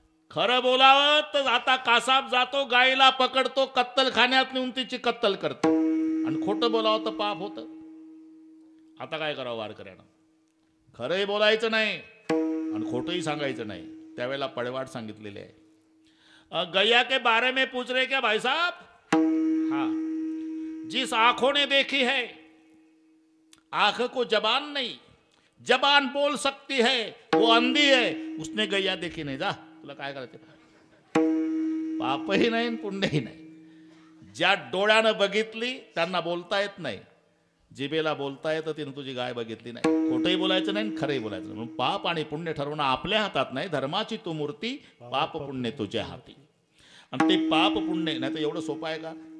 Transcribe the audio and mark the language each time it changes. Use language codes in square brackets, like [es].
[mr] खरं बोलावं तर आता कासाब जातो, गायीला पकडतो, कत्तलखान्यात नेऊन तिची कत्तल करतो, आणि खोटं बोलावं तर पाप होतं. आता काय करावं वारकऱ्यानं? खरंही बोलायचं नाही आणि खोटंही सांगायचं नाही. त्यावेळेला पडवाट सांगितलेले आहे. [hi] गैया के बारे में पूछ रहे क्या भाई साहब? हाँ, जिस आंखों ने देखी है, आंख को जबान नहीं, जबान बोल सकती है, वो अंधी है, उसने गैया देखी नाही. [mr] जा, तुला काय करायचं? पापही नाही पुण्यही नाही. ज्या डोळ्यानं बघितली त्यांना बोलता येत नाही, जिभेला बोलता येतं, तिनं तुझी गाय बघितली नाही. खोटंही बोलायचं नाही, खरंही बोलायचं नाही. म्हणून पाप आणि पुण्य ठरवणं आपल्या हातात नाही. धर्माची तू मूर्ती, पाप पुण्य तुझ्या हाती. आणि ते पाप पुण्य नाही तर एवढं सोपं आहे का?